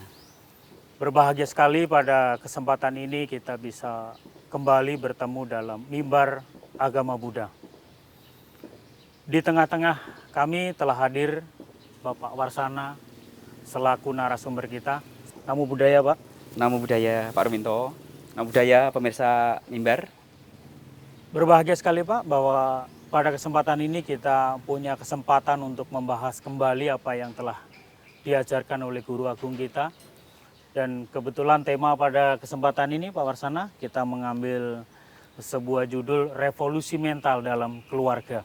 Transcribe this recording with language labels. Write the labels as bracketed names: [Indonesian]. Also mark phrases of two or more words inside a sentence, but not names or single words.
[Indonesian] Berbahagia sekali pada kesempatan ini kita bisa kembali bertemu dalam mimbar agama Buddha. Di tengah-tengah kami telah hadir Bapak Warsana selaku narasumber kita. [Pali] Namo Buddhaya, Pak. Namo Buddhaya, Pak Ruminto. Namo Buddhaya, [Indonesian] pemirsa mimbar. Berbahagia sekali, Pak, bahwa pada kesempatan ini kita punya kesempatan untuk membahas kembali apa yang telah diajarkan oleh Guru Agung kita. Dan kebetulan tema pada kesempatan ini, Pak Warsana, kita mengambil sebuah judul Revolusi Mental dalam Keluarga.